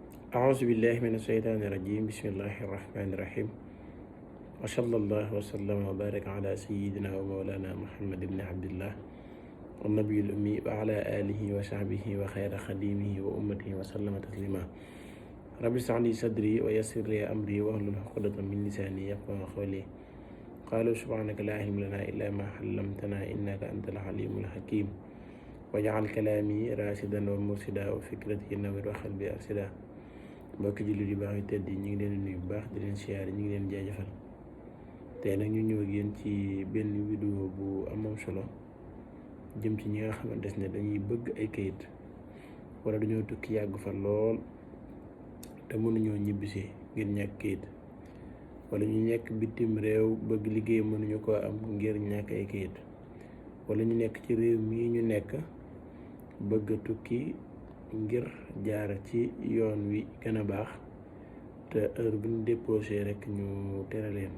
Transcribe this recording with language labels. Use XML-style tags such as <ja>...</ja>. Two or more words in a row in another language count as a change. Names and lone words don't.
<ar>أعوذ بالله من الشيطان الرجيم بسم الله الرحمن الرحيم وصلى الله وسلم وبارك على سيدنا ومولانا محمد بن عبد الله النبي الأمي وعلى آله وصحبه وخير خديمه وأمته وسلم تسليما رب اشرح لي صدري ويسر لي أمري واحلل عقدة من لساني يفقهوا قولي قالوا سبحانك لا علم لنا إلا ما علمتنا إنك أنت العليم الحكيم واجعل كلامي راشدا ومرشدا وفكرتي نور وقلبي أرشدا</ar> <wo>mbokki jullit yu baax yu tedd yi ñu ngi leen nuyu bu baax di leen siyaare ñu ngi leen jaajëfal tey nag ñu ñëw ak yéen ci benn vidéo bu amam solo jëm ci ñi nga xamante ne dañuy bëgg ay kayit wala dañoo tukki yàgg fa lool te mënuñoo ñibbisi ngir ñàkk kayit wala ñu nekk bitim réew bëgg liggéey mënuñu koo am ngir ñàkk ay kayit wala ñu nekk ci réew mii ñu nekk bëgg a tukki ngir jaar ci yoon wi gën a baax te heure bu ñu déposé rek ñu tere leen.</wo>